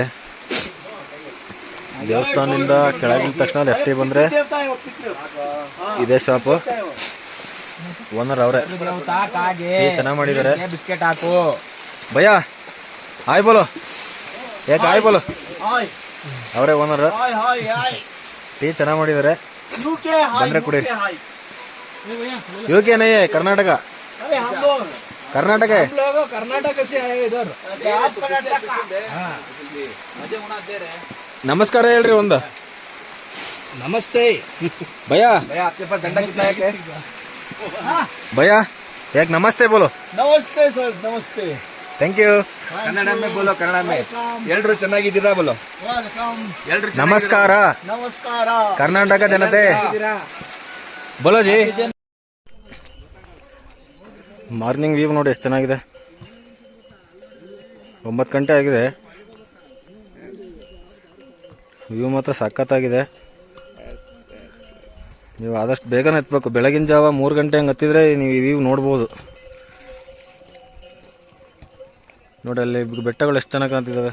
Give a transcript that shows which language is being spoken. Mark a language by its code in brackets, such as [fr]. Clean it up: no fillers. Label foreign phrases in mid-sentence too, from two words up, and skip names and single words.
[kn] ದೇವಸ್ಥಾನದಿಂದ ಕೆಳಗಿನ ತಕ್ಷಣ ಲೆಫ್ಟಿಗೆ ಬಂದರೆ ಇದೇ ಶಾಪು. ಓನರ್ ಅವರೇ, ಟೀ ಚೆನ್ನಾಗಿ ಮಾಡಿದ್ದಾರೆ. ಬಿಸ್ಕೆಟ್ ಹಾಕು [hi] भैया, हाय बोलो, एक हाय बोलो. [kn] ಅವರೇ ಓನರ್. ಟೀ ಚೆನ್ನಾಗಿ ಮಾಡಿದ್ದಾರೆ, ಬಂದರೆ ಕುಡಿ. [hi] यूके नहीं है, कर्नाटक कर्नाटक है. कर्नाटक से आए इधर. [kn] नमस्कार ಹೇಳ್ರಿ ಒಂದು. [hi] नमस्ते भैया. भैया आपके पास डंडा कितना है? भैया एक नमस्ते बोलो. नमस्ते सर, नमस्ते. [en] Thank you. [hi] कन्नड़ में बोलो, कन्नड़ में. [kn] ಎಲ್ರು ಚೆನ್ನಾಗಿದ್ದೀರಾ बोलो. ಎಲ್ರು ನಮಸ್ಕಾರ. ನಮಸ್ಕಾರ. ಕರ್ನಾಟಕ ಜನತೆ [hi] बोलो जी. [en] morning view [kn] ನೋಡಿ ಎಷ್ಟು ಚೆನ್ನಾಗಿದೆ. 9 ಗಂಟೆ ಆಗಿದೆ, ವ್ಯೂ ಮಾತ್ರ ಸಖತ್ತಾಗಿದೆ. ನೀವು ಆದಷ್ಟು ಬೇಗನೆ ಎತ್ತಬೇಕು. ಬೆಳಗಿನ ಜಾವ 3 ಗಂಟೆ ಹಂಗೆ ಹತ್ತಿದ್ರೆ ನೀವು ಈ ವ್ಯೂ ನೋಡ್ಬೋದು. ನೋಡಿ ಅಲ್ಲಿ ಬೆಟ್ಟಗಳು ಎಷ್ಟು ಚೆನ್ನಾಗಿ ಕಾಣ್ತಿದ್ದಾವೆ.